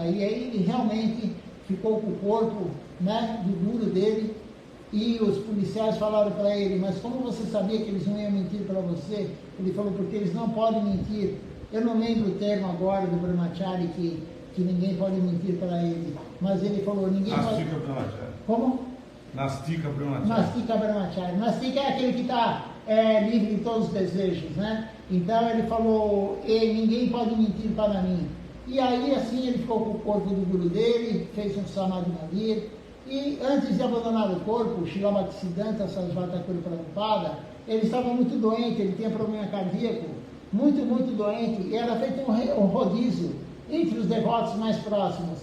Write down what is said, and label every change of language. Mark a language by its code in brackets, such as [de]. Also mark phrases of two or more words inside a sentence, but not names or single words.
[pt] E aí ele realmente ficou com o corpo, né, do guru dele. E os policiais falaram para ele, mas como você sabia que eles não iam mentir para você? Ele falou, porque eles não podem mentir. Eu não lembro o termo agora do brahmachari que ninguém pode mentir para ele. Mas ele falou, ninguém pode... [sa] नास्तिक ब्रह्मचारी. [pt] Como? [sa] नास्तिक ब्रह्मचारी. नास्तिक ब्रह्मचारी. [pt] Nastika é aquele que está é livre de todos os desejos, né? Então ele falou, ninguém pode mentir para mim. E aí assim ele ficou com o corpo do guru dele, fez um [hi] समाधि मंदिर, [pt] e antes de abandonar o corpo, Srila Bhaktisiddhanta Sarasvati Thakur Prabhupada, ele estava muito doente, ele tinha problema cardíaco, muito doente, e era feito um rodízio entre os devotos mais próximos.